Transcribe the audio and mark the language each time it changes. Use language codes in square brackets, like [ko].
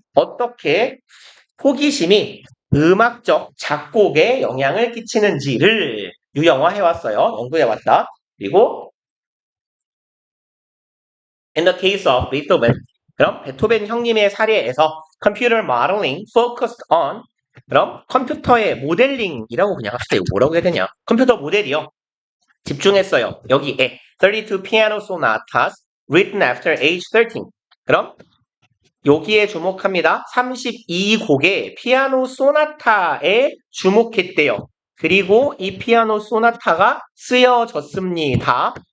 [ko] 어떻게 호기심이 음악적 작곡에 영향을 끼치는지를 유형화해 왔어요. 연구해 왔다. 그리고 [en] in the case of Beethoven [ko] 그럼 베토벤 형님의 사례에서 [en] computer modeling focused on [ko] 그럼 컴퓨터의 모델링이라고 그냥 합시다. 이거 뭐라고 해야 되냐? 컴퓨터 모델이요. 집중했어요. 여기에 [en] 32 piano sonatas written after age 13. [ko] 그럼 여기에 주목합니다. 32곡의 피아노 소나타에 주목했대요. 그리고 이 피아노 소나타가 쓰여졌습니다.